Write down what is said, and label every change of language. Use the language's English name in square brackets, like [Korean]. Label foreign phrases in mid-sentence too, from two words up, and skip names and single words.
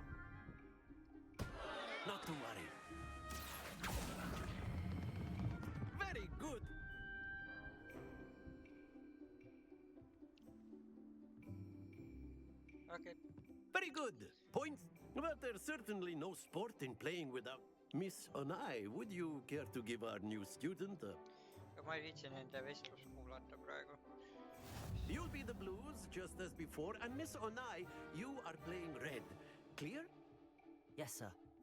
[English] Not to worry. Very good. Okay. Very good. Points. But there's certainly no sport in playing without Miss Onai. Would you care to give our new student a... [Estonian] Ma ei viitsi nende vestlust kuulata praegu. [English] You'll be the blues, just as before, and Miss Onai, you are playing red. Clear? Yes, sir.